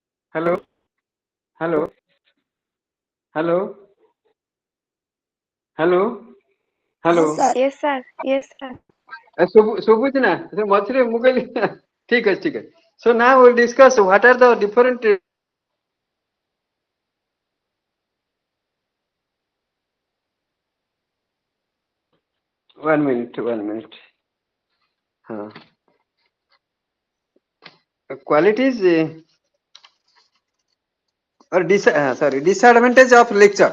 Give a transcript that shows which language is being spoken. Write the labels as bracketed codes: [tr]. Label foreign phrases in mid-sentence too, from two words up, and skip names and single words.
[en] Hello, hello, hello, hello, hello. Yes, sir. Yes, sir. Yes, sir. [or] ଶୁଭୁଛି ନା ସେ ମଝିରେ ମୁଁ କହିଲି ଠିକ ଅଛି ଠିକ ଅଛି. [en] So now we'll discuss what are the different. One minute, one minute. Qualities or disadvantage of lecture.